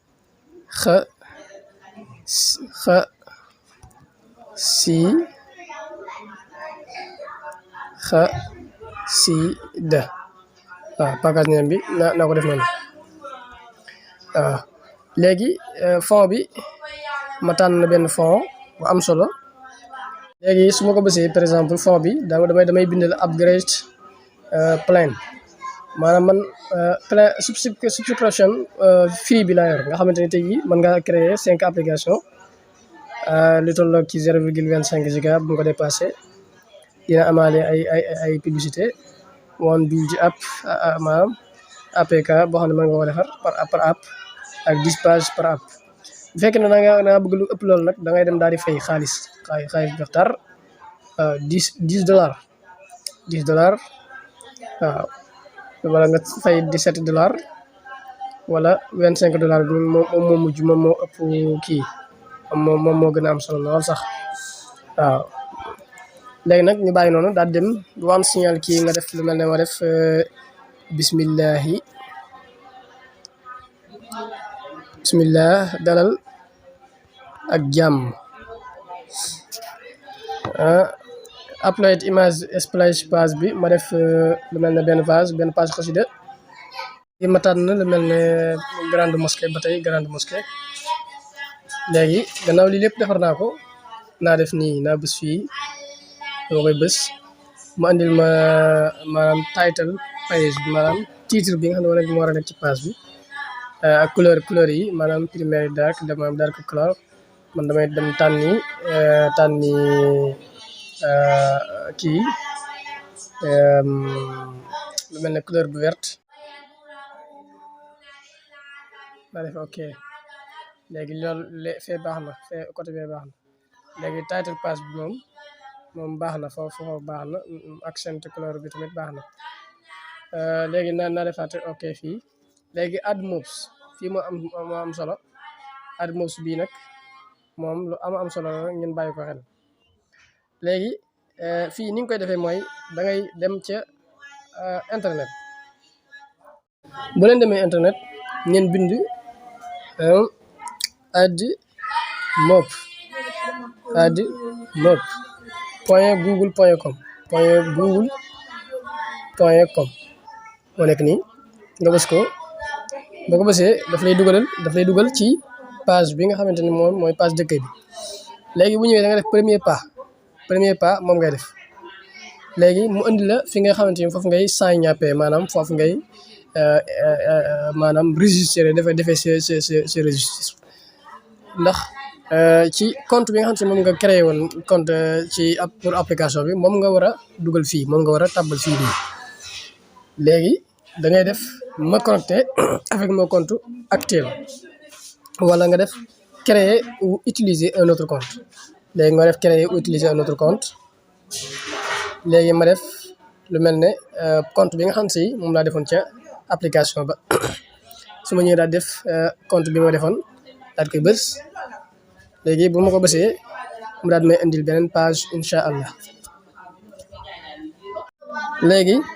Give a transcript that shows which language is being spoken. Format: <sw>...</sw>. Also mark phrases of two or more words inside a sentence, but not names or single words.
<wo>xasida waaw</wo> <en>package name</en> <wo>bi naa ko def noonu waaw léegi fond bi ma tànn benn fond bu am solo léegi su ma ko bësee</wo> <fr>par exemple</fr> <wo>fond bi damay bindal</wo> <en>upgrade plan</en> <wo>maanaam man</wo> <en>plan subscription free</en> <wo>bi laa yor nga xamante ni tey jii mën ngaa créer 5 application lu tolloog ci 0,25 giga bu nga ko dépassé dina amaale ay publicité</wo> <en>one build app</en> <wo>maanaam APK boo xam ne mën nga ko defar par app ak 10 pages par app bu fekkee ne da nga bëgg lu ëpp loolu nag da ngay dem daal di fay xaalis baxtar $10 waaw wala nga fay $17 wala $25 bi moom moo mujj moom moo ëpp kii moom moo gën a am solo lool sax waaw léegi nag ñu bàyyi noonu daal dem bu am signal kii nga def lu mel ne ma def bismillah dalal ak jàmm</wo> <en>upload image splash page</en> <wo>bi ma def lu mel ne benn page xasida yi ma tànn lu mel ne</wo> <fr>grande mosquée</fr> <wo>ba tey</wo> <fr>grande mosquée</fr> <wo>léegi gannaaw lii lépp defar naa ko naa def nii naa bës fii dama koy bës mu andil ma maanaam</wo> <en>title page</en> <wo>bi maanaam titre bi nga xam ne moo war a nekk ci page bi ak couleur yi maanaam primaire</wo> <en>dark dark color</en> <wo>man damay dem tànni kii lu mel ne couleur bu verte ma def ok léegi loolu fee baax na fee côté bee baax na léegi</wo> <en>title page</en> <wo>bi moom baax na foofu baax na accent couleur bi tamit baax na léegi naa defaat ok fii léegi</wo> <en>add moves</en> <wo>fii moo am solo</wo> <en>add moves</en> <wo>bii nag moom lu am solo la ngeen bàyyi ko xel léegi fii ni nga koy defee mooy da ngay dem ca internet bu leen demee internet ngeen bind</wo> <en>add mob .google.com</en> <wo>moo nekk nii nga bës ko boo ko bësee daf lay dugal ci page bi nga xamante ni moom mooy page dëkk bi léegi bu ñëwee da nga def</wo> <fr>premier pas</fr> <wo>moom ngay def léegi mu indi la fi nga xamante ni foofu ngay</wo> <en>sign up</en> <wo>maanaam foofu ngay maanaam registré defee sa registre ndax ci compte bi nga xam si moom nga créé woon compte ci</wo> <fr>pour application</fr> <wo>bi moom nga war a dugal fii moom nga war a tàbbal fii nii léegi da ngay def</wo> <fr>me connecter avec mon compte actuel</fr> <wo>wala nga def</wo> <fr>créer ou utiliser un autre compte</fr> <wo>léegi nga def</wo> <fr>créer ou utiliser un autre compte</fr> <wo>léegi ma def lu mel ne compte bi nga xam si moom laa defoon ca application ba su ma ñëwee daal def compte bi ma defoon daal koy bës léegi bu ma ko bësee mu daal may indil beneen page</wo> <ar>incha allah</ar> <wo>léegi</wo>